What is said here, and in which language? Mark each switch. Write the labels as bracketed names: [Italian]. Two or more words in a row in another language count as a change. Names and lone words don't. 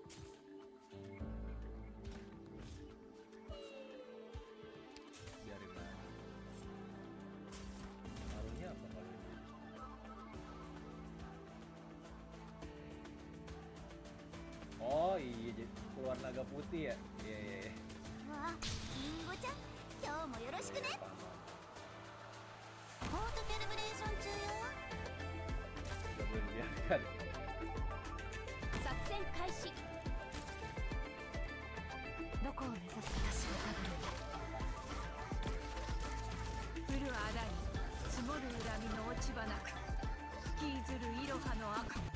[Indonesian] Biarin lah. Malunya apa kalau ini? Oh iya, jadi keluar naga putih ya? Iya iya iya. [Japanese] わあ、リンゴちゃん、今日もよろしくね。 [Indonesian] Paham. [Japanese] コートキャリブレーション中よ。 [Indonesian] Gak boleh dibiarkan. [Japanese] 作戦開始。どこを目指すか私は多分。降るあだに積もる恨みの落ち葉なく引きずるいろはの赤。